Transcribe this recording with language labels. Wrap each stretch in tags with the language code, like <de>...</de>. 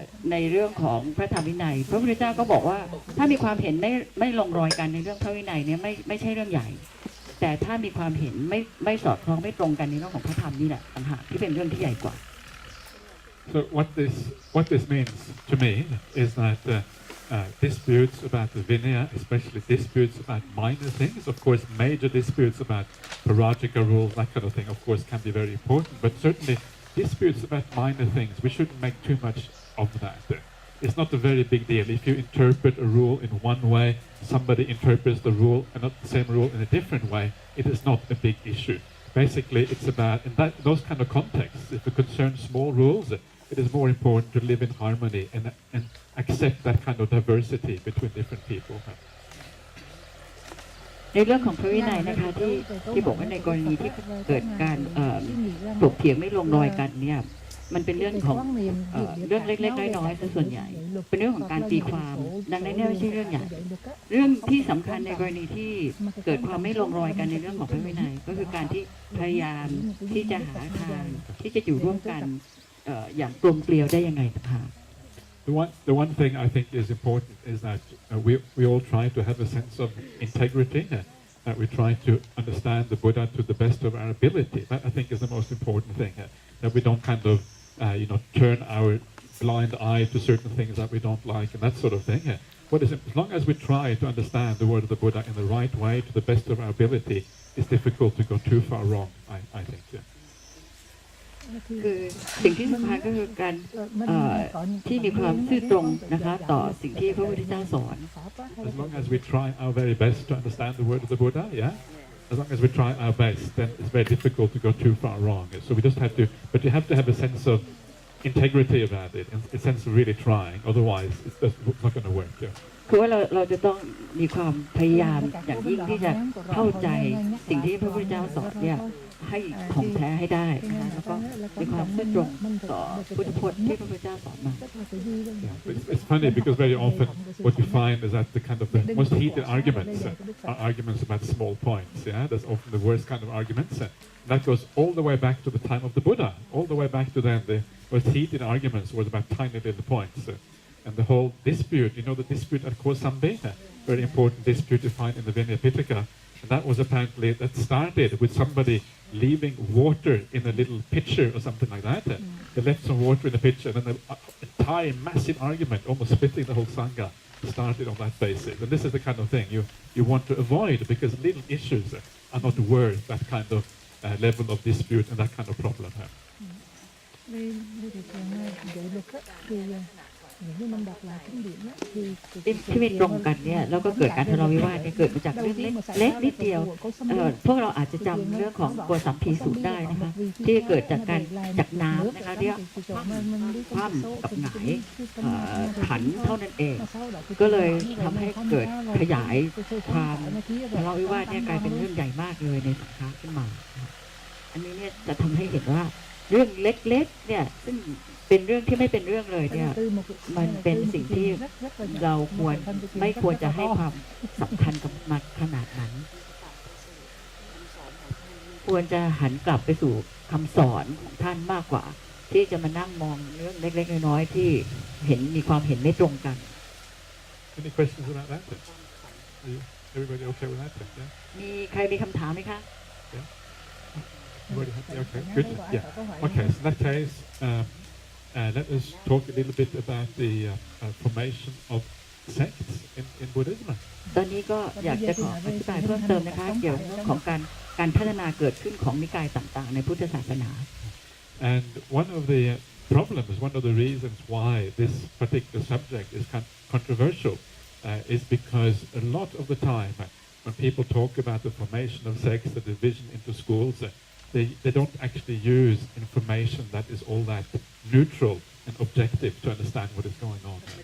<th>ในเรื่องของพระธรรมวินัยพระพุทธเจ้าก็บอกว่าถ้ามีความเห็นไม่ลงรอยกันในเรื่องพระวินัยเนี่ยไม่ใช่เรื่องใหญ่แต่ถ้ามีความเห็นไม่สอดคล้องไม่ตรงกันในเรื่องของพระธรรมนี่แหละต่างหากที่เป็นเรื่องที่ใหญ่กว่า</th> <en>So what this means to me is that disputes about the Vinaya, especially disputes about minor things, of course major disputes about parajika rules, that kind of thing, of course can be very important, but certainly disputes about minor things, we shouldn't make too much of that. It's not a very big deal. If you interpret a rule in one way, somebody interprets the rule and not the same rule in a different way, it is not a big issue. Basically, it's about, in those kind of contexts, if it concerns small rules, it is more important to live in harmony and accept that kind of diversity between different people.</en> <th>ในเรื่องของพระวินัยนะคะที่บอกว่าในกรณีที่เกิดการถกเถียงไม่ลงรอยกันเนี่ยมันเป็นเรื่องของเรื่องเล็กๆน้อยๆซะส่วนใหญ่เป็นเรื่องของการตีความดังนั้นเนี่ยไม่ใช่เรื่องใหญ่เรื่องที่สำคัญในกรณีที่เกิดความไม่ลงรอยกันในเรื่องของพระวินัยก็คือการที่พยายามที่จะหาทางที่จะอยู่ร่วมกันอย่างกลมเกลียวได้ยังไงต่างหาก</th> <en>The one thing I think is important is that we all try to have a sense of integrity, that we try to understand the Buddha to the best of our ability. That I think is the most important thing, that we don't kind of turn our blind eye to certain things that we don't like and that sort of thing. As long as we try to understand the word of the Buddha in the right way to the best of our ability, it's difficult to go too far wrong, I think.</en> <th>คือสิ่งที่สำคัญก็คือการที่มีความซื่อตรงนะคะต่อสิ่งที่พระพุทธเจ้าสอน</th> <en>As long as we try our very best to understand the word of the Buddha, as long as we try our best, then it's very difficult to go too far wrong. So we just have to, but you have to have a sense of integrity about it, and a sense of really trying. Otherwise, it's not going to work.</en> <th>คือว่าเราจะต้องมีความพยายามอย่างยิ่งที่จะเข้าใจสิ่งที่พระพุทธเจ้าสอนเนี่ยให้ของแท้ให้ได้นะคะแล้วก็มีความซื่อตรงต่อพุทธพจน์ที่พระพุทธเจ้าสอนมา</th> <en>It's funny because very often what you find is that the kind of the most heated arguments are arguments about small points. That's often the worst kind of arguments. That goes all the way back to the time of the Buddha. All the way back to then, the most heated arguments was about tiny little points. And the whole dispute, the dispute at Kosambi, very important dispute you find in the Vinaya Pitaka, and that was apparently, that started with somebody leaving water in a little pitcher or something like that. They left some water in the pitcher, and then an entire massive argument, almost splitting the whole Sangha, started on that basis. And this is the kind of thing you want to avoid because little issues are not worth that kind of level of dispute and that kind of problem. Đây thì dạy luật thì những năm đặt là kinh điển thì</en> <th>ที่ไม่ตรงกันเนี่ยแล้วก็เกิดการทะเลาะวิวาทเกิดมาจากเรื่องเล็กนิดเดียวพวกเราอาจจะจำเรื่องของโกสัมพีสูตรได้นะคะที่เกิดจากการจากน้ำนะคะเรียกคว่ำกับหงาย ขันเท่านั้นเองก็เลยทำให้เกิดขยายความทะเลาะวิวาทเนี่ยกลายเป็นเรื่องใหญ่มากเลยในสังฆะขึ้นมาอันนี้เนี่ยจะทำให้เห็นว่าเรื่องเล็กๆเนี่ยซึ่งเป็นเรื่องที่ไม่เป็นเรื่องเลยเนี่ยมันเป็นสิ่งที่เราไม่ควรจะให้ความสำคัญกับมันขนาดนั้น ควรจะหันกลับไปสู่คำสอนของท่านมากกว่าที่จะมานั่งมองเรื่องเล็กๆน้อยๆที่มีความเห็นไม่ตรงกัน</th> <en>Any questions about that? Everybody okay with that? Yeah.</en> <th>มีใครมีคำถามไหมคะ</th> <en>Okay, good. Yeah. Okay, so in that case, let us talk a little bit about the formation of sects in Buddhism.</en> <th>ตอนนี้ก็อยากจะขออธิบายเพิ่มเติมนะคะเกี่ยวกับเรื่องของการพัฒนาเกิดขึ้นของนิกายต่างๆในพุทธศาสนา</th> <en>And one of the problems, one of the reasons why this particular subject is controversial is because a lot of the time when people talk about the formation of sects, the division into schools, they don't actually use information that is all that neutral and objective to understand what is going on.</en>